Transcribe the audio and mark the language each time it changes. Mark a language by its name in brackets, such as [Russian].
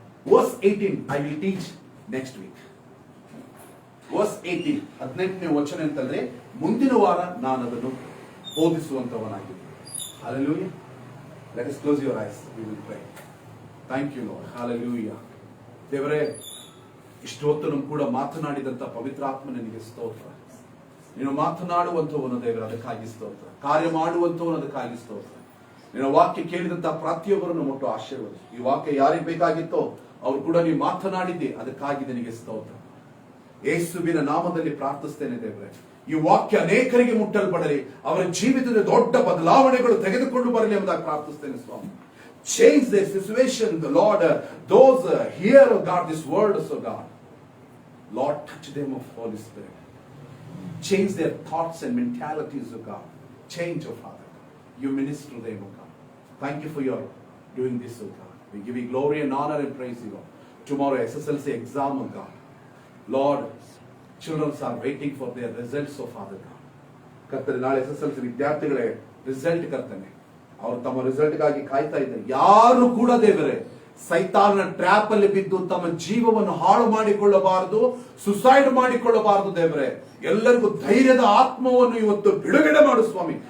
[English] Verse 18 I will teach next week. [Kannada] Verse 18, 18ನೇ ವಚನ ಅಂತಂದ್ರೆ ಮುಂದಿನ ವಾರ ನಾನು ಅದನ್ನು ಬೋಧಿಸುವಂತವನಾಗಿದ್ದೀನಿ. [English] Hallelujah. Let us close your eyes. We will pray. Thank you Lord. Hallelujah. [Kannada] ದೇವರೇ, ಇಷ್ಟು ಹೊತ್ತು ನಮ್ಮ ಕೂಡ ಮಾತನಾಡಿದಂತ ಪವಿತ್ರಾತ್ಮ ನಿನಗೆ ಸ್ತೋತ್ರ. ನೀನು ಮಾತನಾಡುವಂತವನು ದೇವರ, ಅದಕ್ಕಾಗಿ ಸ್ತೋತ್ರ. ಕಾರ್ಯ ಮಾಡುವಂತವನು, ಅದಕ್ಕಾಗಿ ಸ್ತೋತ್ರ. ನಿನ್ನ ವಾಕ್ಯ ಕೇಳಿದಂತ ಪ್ರತಿಯೊಬ್ಬರನ್ನು ಮುಟ್ಟು ಆಶೀರ್ವಾದ. ಈ ವಾಕ್ಯ ಯಾರಿಗೆ ಬೇಕಾಗಿತ್ತೋ ಅವ್ರು ಕೂಡ ನೀವು ಮಾತನಾಡಿದ್ದೆ, ಅದಕ್ಕಾಗಿ ನಿನಗೆ ಸ್ತೋತ್ರ. ಯೇಸುವಿನ ನಾಮದಲ್ಲಿ ಪ್ರಾರ್ಥಿಸ್ತೇನೆ ದೇವರೇ, ಈ ವಾಕ್ಯ ಅನೇಕರಿಗೆ ಮುಟ್ಟಲ್ಪಡಲಿ, ಅವರ ಜೀವಿತದ ದೊಡ್ಡ ಬದಲಾವಣೆಗಳು ತೆಗೆದುಕೊಂಡು ಬರಲಿ ಎಂಬುದಾಗಿ ಪ್ರಾರ್ಥಿಸ್ತೇನೆ ಸ್ವಾಮಿ. [English] Change their situation, the Lord. Those hear, oh God, this word, so God, Lord, touch them of Holy Spirit. Change their thoughts and mentalities, oh God. Change, oh Father. You minister to them, oh God. Thank you for your doing this, oh God. We give you glory and honor and praise you, Lord. Tomorrow SSLC exam, oh God. Lord, children are waiting for their results, oh Father God. [Kannada] ಕರ್ತನೆ, ನಾಳೆ SSLC ವಿದ್ಯಾರ್ಥಿಗಳೇ result ಕರ್ತನೆ, ಅವರು ತಮ್ಮ result ಗಾಗಿ ಕಾಯ್ತಾ ಇದ್ದಾರೆ. ಯಾರು ಕೂಡ ದೇವರೇ ಸೈತಾನನ ಟ್ರ್ಯಾಪ್ ಅಲ್ಲಿ ಬಿದ್ದು ತಮ್ಮ ಜೀವವನ್ನು ಹಾಳು ಮಾಡಿಕೊಳ್ಳಬಾರದು, ಸುಸೈಡ್ ಮಾಡಿಕೊಳ್ಳಬಾರದು ದೇವರೇ. ಎಲ್ಲರಿಗೂ ಧೈರ್ಯದ ಆತ್ಮವನ್ನು ಇವತ್ತು ಬಿಡುಗಡೆ ಮಾಡು ಸ್ವಾಮಿ.